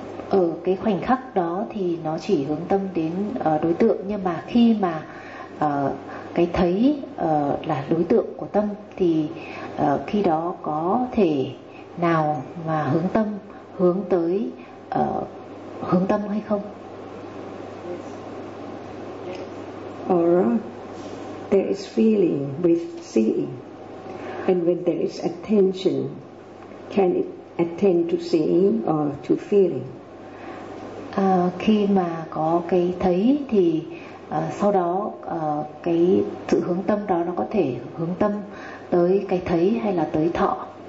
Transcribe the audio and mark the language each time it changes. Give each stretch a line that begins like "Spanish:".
Vietnamese: Ở cái khoảnh khắc đó thì nó chỉ hướng tâm đến đối tượng, nhưng mà khi mà cái thấy là đối tượng của tâm thì khi đó có thể nào mà hướng tâm hướng tới hướng tâm hay không?
English: Or there is feeling with seeing, and when there is attention, can it attend to seeing or to feeling?
Vietnamese: Khi mà có cái thấy thì sau đó cái sự hướng tâm đó nó có thể hướng tâm tới cái thấy hay là tới thọ?